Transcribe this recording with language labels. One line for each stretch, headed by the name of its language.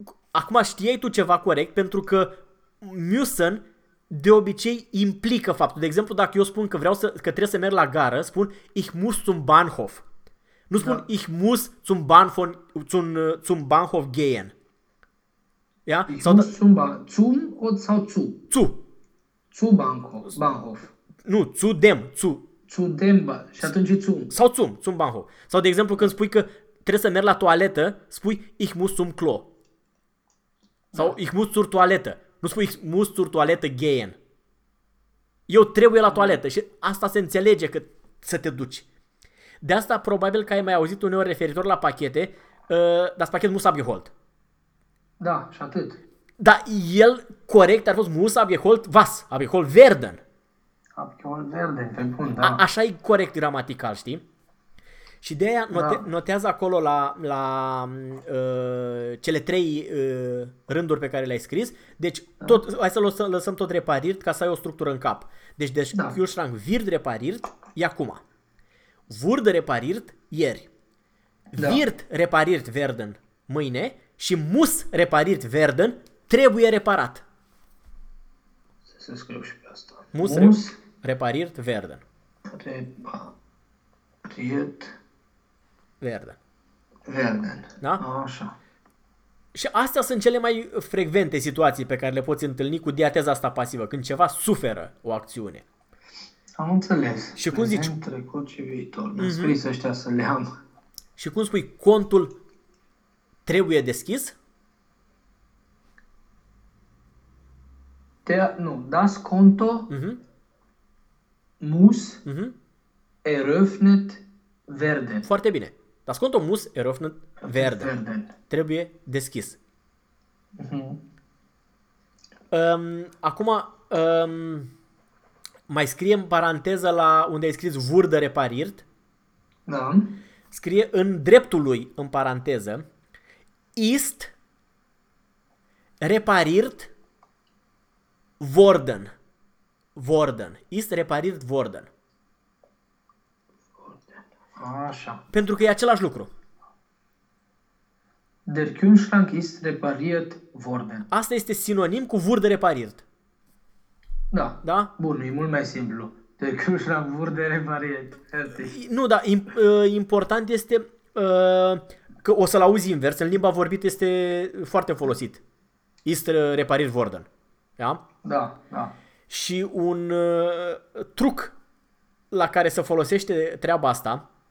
Romanian: Acum știi tu ceva corect, pentru că müssen de obicei implică faptul. De exemplu, dacă eu spun că vreau să, că trebuie să merg la gară, spun
German: ich muss zum Bahnhof.
Romanian: Nu spun
German: ich muss zum Bahnhof, zum Bahnhof gehen. Ja? Ich
Romanian: sau
German: muss zum Bahnhof. Zum oder
Romanian: sau
German: zu? Zu. Zu Bahnhof.
Romanian: Nu,
German: zu dem. Zu. Zu dem.
Romanian: Și atunci
German: zum.
Romanian: Sau
German: zum. Zum Bahnhof.
Romanian: Sau de exemplu când spui că trebuie să merg la toaletă, spui
German: ich muss zum Klo.
Romanian: Sau
German: ich muss zur
Romanian: toaletă. Nu spui
German: ich muss zur
Romanian: toaletă gehen. Eu trebuie la toaletă și asta se înțelege că să te duci. De asta probabil că ai mai auzit uneori referitor la pachete,
German: das pachet muss abgeholt.
Romanian: Da, și atât. Dar el corect ar fost
German: muss abgeholt was, abgeholt werden. Abgeholt werden,
Romanian: pe bun, da. Așa e corect gramatical, știi? Și de aia notează acolo la, la cele trei rânduri pe care le-ai scris. Deci, tot, hai să lăsăm tot repariert ca să ai o structură în cap. Deci,
German: Kühlschrank wird repariert,
Romanian: e acum.
German: Wurde repariert,
Romanian: ieri.
German: Wird repariert werden, mâine.
Romanian: Și
German: muss repariert werden,
Romanian: trebuie reparat. Să scriu și pe asta. Muss
German: repariert werden. Repariert. Werden. Werden.
Romanian: Da? Așa. Și astea sunt cele mai frecvente situații pe care le poți întâlni cu diateza asta pasivă, când ceva suferă o acțiune. Am înțeles. Și cum zici? Trecut și viitor. Mi-a scris ăștia să le am. Și cum spui? Contul trebuie deschis?
German: Das Konto muss eröffnet werden.
Romanian: Foarte bine.
German: Das Konto muss eröffnet werden.
Romanian: Trebuie deschis. Acum mai scrie în paranteză la unde ai scris
German: wurde repariert.
Romanian: Da. Scrie în dreptul lui în paranteză
German: ist repariert worden. Worden. Ist repariert worden.
Romanian: Așa. Pentru că e același lucru.
German: Der Kühlschrank ist repariert worden.
Romanian: Asta este sinonim cu
German: wurde repariert.
Romanian: Da. Da? Bun, e mult mai simplu.
German: Der Kühlschrank wurde repariert.
Romanian: Nu, dar important este că o să-l auzi invers. În limba vorbită este foarte folosit.
German: Ist repariert worden.
Romanian: Da? Da, da. Și un truc la care se folosește treaba asta...